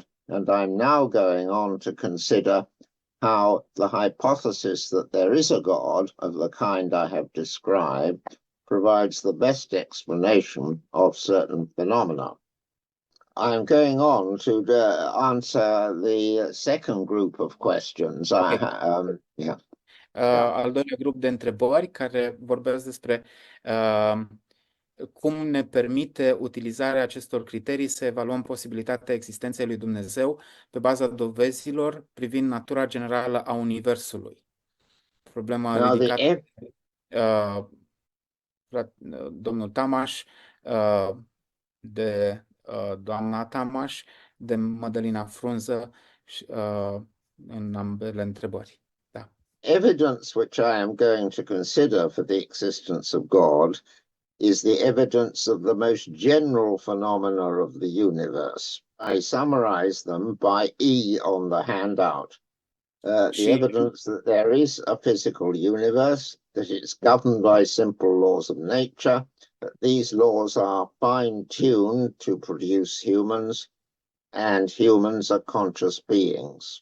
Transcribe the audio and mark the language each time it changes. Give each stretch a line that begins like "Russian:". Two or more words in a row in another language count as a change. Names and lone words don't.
English: And I'm now going on to consider how the hypothesis that there is a God of the kind I have described provides the best explanation of certain phenomena. I'm going on to answer the second group of questions. Okay. Yeah.
Romanian: Al doilea grup de întrebări care vorbesc despre cum ne permite utilizarea acestor criterii să evaluăm posibilitatea existenței lui Dumnezeu pe baza dovezilor privind natura generală a universului. Problema ridicată domnul Tamaș, de doamna Tamaș, de Mădălina Frunză în ambele întrebări. Da.
English: Evidence which I am going to consider for the existence of God is the evidence of the most general phenomena of the universe. I summarize them by E on the handout. The evidence that there is a physical universe, that it's governed by simple laws of nature, that these laws are fine-tuned to produce humans, and humans are conscious beings.